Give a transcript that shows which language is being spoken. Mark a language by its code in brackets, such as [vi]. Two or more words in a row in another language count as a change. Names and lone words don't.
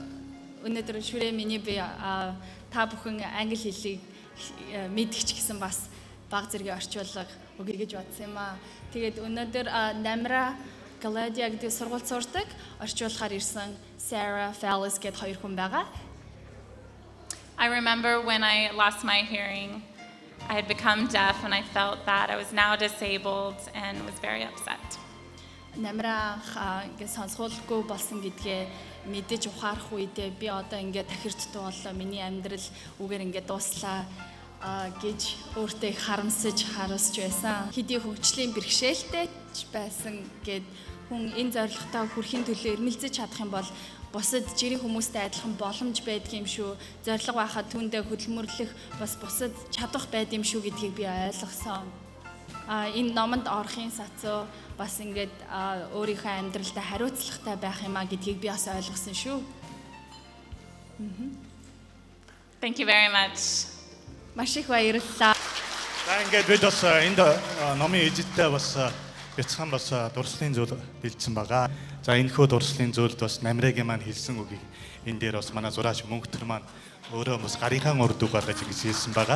[mn] Өнөөдөр шүрээ миний би та бүхэн англи хэлийг мэдгч гэсэн бас баг зэргийн орчуулга өгье гэж бодсон юм аа. Тэгээд өнөөдөр намира Галадиа гэдэг сургууль сурдаг орчуулахаар ирсэн Sarah Fallis гэдэг хоёр хүн байгаа. [en] I remember when I lost my hearing, I had become deaf and I felt that I was now disabled and was very upset. [mn] Намра ингээд сонсгоолгүй болсон гэдгээ мэдэж ухаарах үедээ би одоо ингээд тахирдтуу боллоо. Миний амьдрал үгээр ингээд дуслаа гэж өөртөө их харамсаж байсан. Хэдий хөгжлийн бэрхшээлтэй байсан гэд хүн энэ зорилготой хүрэхин төлөө эрмэлзэж чадах юм бол бусад жирийн хүмүүстэй адилхан боломж байдаг юм шүү. Зорилго байхад түүндээ хөдөлмөрлөх бас бусад чадах байд юм шүү гэдгийг би ойлгосон. Энэ номонд орохын сацуу бас ингээд өөрийнхөө амьдралдаа хариуцлагатай байх юмаа гэдгийг би бас ойлгосон шүү. [en] Thank you very much. [mn] Маш их баярлалаа. За ингээд бид бас энд номын эзэдтэй бас бяцхан бас дурслын зүйл бэлдсэн байгаа. За энэхүү дурслын зүйлд бас намирагийн маань хэлсэн үгийг энэ дээр бас манай зураач мөнгөтөр маань өөрөө бас гарынхаа урд үг гаргаж хэлсэн байгаа.